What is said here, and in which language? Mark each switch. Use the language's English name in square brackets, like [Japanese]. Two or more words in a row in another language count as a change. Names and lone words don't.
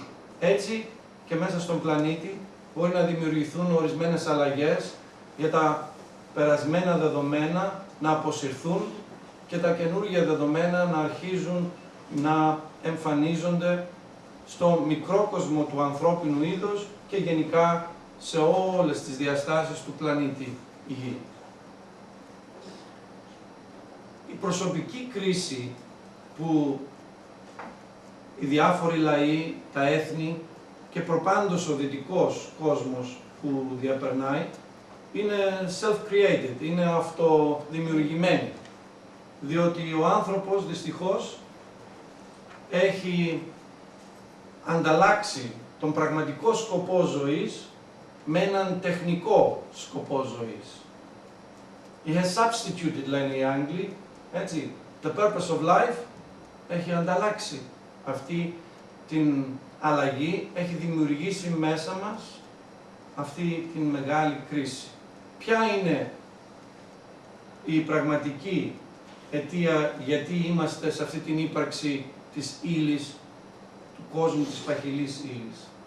[Greek] Έτσι και μέσα στον πλανήτη μπορεί να δημιουργηθούν ορισμένες αλλαγές για τα περασμένα δεδομένα να αποσυρθούν και τα καινούργια δεδομένα να αρχίζουν να εμφανίζονται στο μικρό κόσμο του ανθρώπινου είδους και γενικά σε όλες τις διαστάσεις του πλανήτη Γη. Η προσωπική κρίση που οι διάφοροι λαοί, τα έθνη και προπάντως ο δυτικός κόσμος που διαπερνάει είναι self-created, είναι αυτοδημιουργημένη. Διότι ο άνθρωπος δυστυχώς έχει ανταλλάξει τον πραγματικό σκοπό ζωής με έναν τεχνικό σκοπό ζωής. [English] He has substituted, [Greek] λένε οι Άγγλοι, έτσι, [English] the purpose of life, [Greek] έχει ανταλλάξει αυτή την αλλαγή, έχει δημιουργήσει μέσα μας αυτή την μεγάλη κρίση. Ποια είναι η πραγματική αιτία γιατί είμαστε σε αυτή την ύπαρξη της ύλης, του κόσμου της παχυλής ύλης?